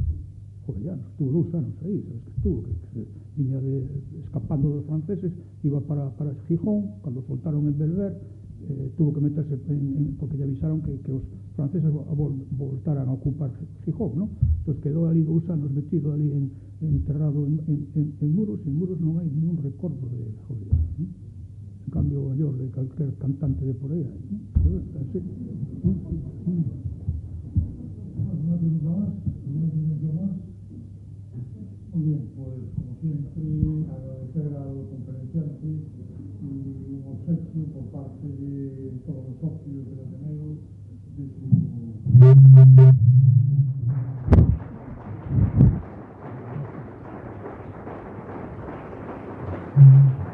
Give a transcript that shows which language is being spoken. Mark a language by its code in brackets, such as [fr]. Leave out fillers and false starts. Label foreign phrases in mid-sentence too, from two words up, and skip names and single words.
[gl] Jovellanos estuvo 2 anos aí, sabes que estuvo, que viña escapando dos franceses, [es] iba para [gl] Gijón, cando soltaron en Berber, [es] tuvo que meterse [gl] porque lle avisaron que os franceses voltaran a ocupar Gijón, ¿no? Entón quedou ali 2 anos metido ali enterrado en Muros, e en Muros non hai ningún recordo de Jovellanos, ¿no? En cambio, mellor de calquer cantante de por aí, ¿no? Así. [es] ¿Alguna pregunta más? Muy bien, pues como siempre, agradecer al conferenciante y un obsequio por parte de todos los socios del Ateneo de su...